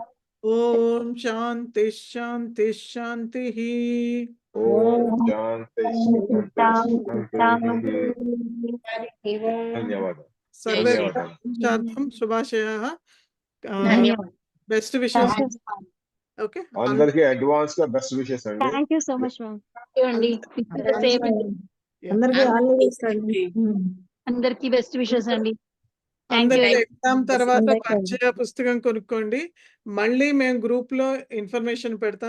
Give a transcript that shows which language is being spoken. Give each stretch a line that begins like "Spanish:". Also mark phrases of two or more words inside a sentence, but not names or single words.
Sanskrit: ओम शांति शांति शांति। ॐ शान्ति शान्तिः। धन्यवादः। सर्वे धन्यवादः। शांतं शुभाशयाः,
Telugu: ధన్యవాదాలు.
English: best wishes. ఓకే,
Telugu: అందరికీ అడ్వాన్స్ గా
English: best wishes
Telugu: అండి.
English: thank you so much ma'am.
Telugu: అండి అందరికీ
English: all the best
Telugu: అండి. అందరికి
English: best wishes
Telugu: అండి. అందరికీ ఎగ్జామ్ తర్వాత పరిచయ పుస్తకం కొనుక్కోండి. మళ్ళీ మేము గ్రూప్ లో ఇన్ఫర్మేషన్ పెడతాం.